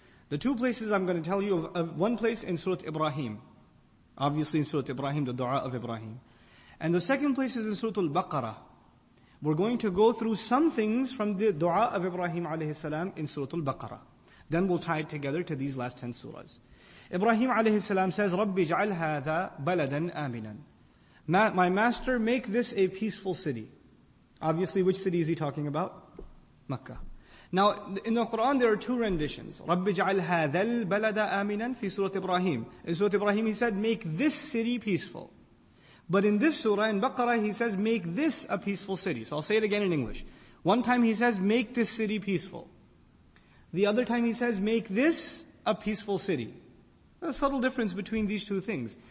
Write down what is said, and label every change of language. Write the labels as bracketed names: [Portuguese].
[English] The two places I'm going to tell you of one place in Surah Ibrahim. Obviously in Surah Ibrahim, the dua of Ibrahim. And the second place is in Surah Al-Baqarah. We're going to go through some things from the dua of Ibrahim alayhi salam in Surah Al-Baqarah. Then we'll tie it together to these last 10 surahs. Ibrahim alayhi salam says, [Arabic] رَبِّ جَعَلْ هَذَا بَلَدًا آمِنًا. [English] My master, make this a peaceful city. Obviously, which city is he talking about? Makkah. Now, in the Quran, there are two renditions. [Arabic] رَبِّ جَعَلْ هَذَا الْبَلَدَ آمِنًا في Surah Ibrahim. [English] In Surah Ibrahim, he said, make this city peaceful. But in this surah, in Baqarah, he says, make this a peaceful city. So I'll say it again in English. One time he says, make this city peaceful. The other time he says, make this a peaceful city. There's a subtle difference between these two things.